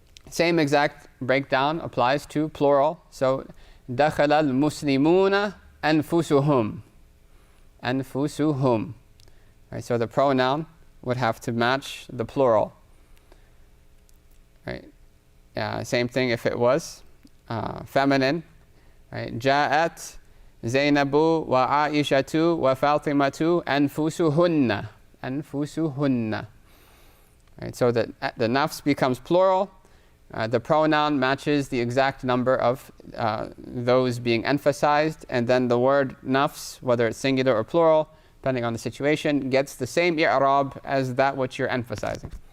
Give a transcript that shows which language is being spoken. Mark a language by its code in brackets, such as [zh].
[en] Same exact breakdown applies to plural. So, [ar] dakhala al-muslimuna anfusuhum. Anfusuhum. [en] Right, so the pronoun would have to match the plural. Right? Same thing if it was feminine. Right? [ar] جاءت زينب وعائشة وفاطمة أنفسهن. أنفسهن. [en] Right? So that the nafs becomes plural. The pronoun matches the exact number of those being emphasized, and then the word nafs, whether it's singular or plural, depending on the situation, gets the same i'rab as that which you're emphasizing.